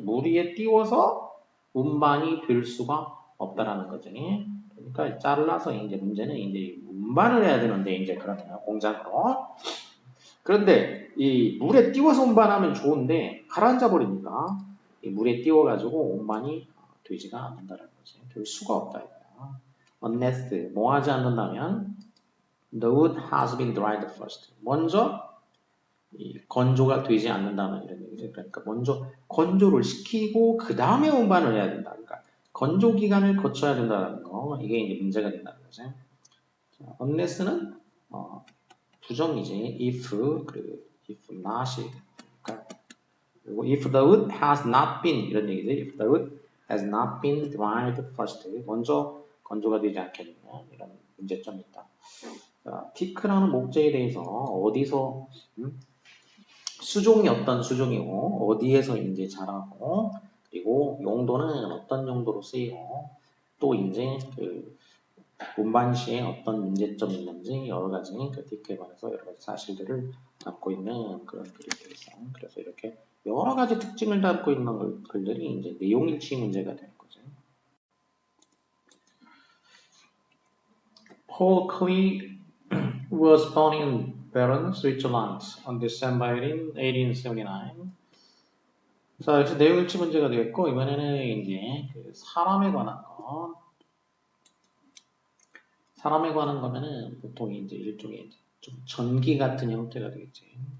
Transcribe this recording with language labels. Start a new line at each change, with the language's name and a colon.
Korean: 물 위에 띄워서 운반이 될 수가 없다라는 거지. 그러니까 잘라서 이제 문제는 이제 운반을 해야 되는데 이제 그러면 공장으로. 그런데 이 물에 띄워서 운반하면 좋은데 가라앉아 버리니까 이 물에 띄워가지고 운반이 되지가 않는다는 거지. 될 수가 없다 이거야.
English: unless
Korean: 뭐 하지 않는다면
English: the wood has been dried first.
Korean: 먼저 이 건조가 되지 않는다는 이런 얘기죠. 그러니까 먼저 건조를 시키고 그 다음에 운반을 해야 된다. 그러니까 건조 기간을 거쳐야 된다는 거 이게 이제 문제가 된다는 거죠. unless는 부정이지.
English: if 그리고 if not이 그러니까 그리고 if the wood has not been 이런 얘기죠. if the wood has not been dried first
Korean: 먼저 건조가 되지 않겠느냐 이런 문제점이 있다. 자, 티크라는 목재에 대해서 어디서 수종이 어떤 수종이고 어디에서 이제 자라고 그리고 용도는 어떤 용도로 쓰이고 또 이제 그 운반 시에 어떤 문제점이 있는지 여러 가지 그 티크에 관해서 여러 가지 사실들을 담고 있는 그런 글이 되겠어. 그래서 이렇게 여러 가지 특징을 담고 있는 글들이 이제 내용일치 문제가 되는 거죠.
English: Paul Klee was born in Bern, Switzerland on December 18, 1879.
Korean: 자, 역시 내용일치 문제가 되겠고 이번에는 이제 그 사람에 관한 거. 사람에 관한 거면은 보통 이제 일종의 좀 전기 같은 형태가 되겠지.